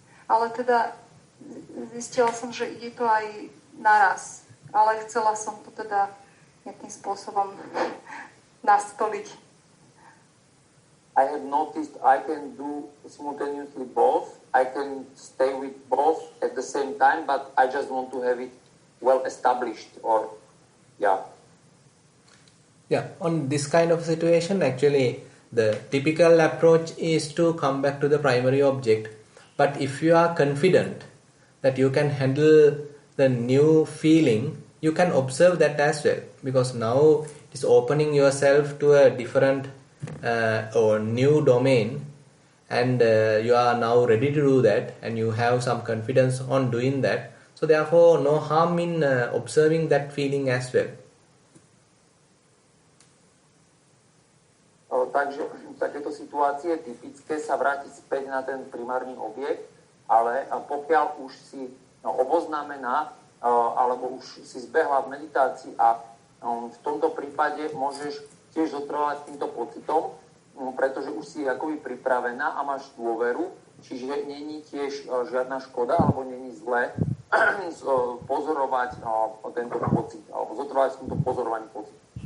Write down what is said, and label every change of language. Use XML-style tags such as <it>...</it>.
<sk>Ale teda zistila som, že ide to aj naraz, ale chcela som to teda nejakým spôsobom nastoliť.</sk> <en>I have noticed I can do simultaneously both. I can stay with both at the same time, but I just want to have it well established or Yeah, on this kind of situation, actually, the typical approach is to come back to the primary object. But if you are confident that you can handle the new feeling, you can observe that as well. Because now it is opening yourself to a different or new domain, and you are now ready to do that, and you have some confidence on doing that. So therefore, no harm in observing that feeling as well.</en> <sk>Takže takéto situácii je typické sa vrátiť späť na ten primárny objekt, ale pokiaľ už si oboznámená alebo už si zbehla v meditácii a v tomto prípade môžeš tiež zotrvať s týmto pocitom, pretože už si akoby pripravená a máš dôveru, čiže není tiež žiadna škoda alebo není zlé pozorovať tento pocit alebo zotrvať v tomto pozorovaní pocit.</sk>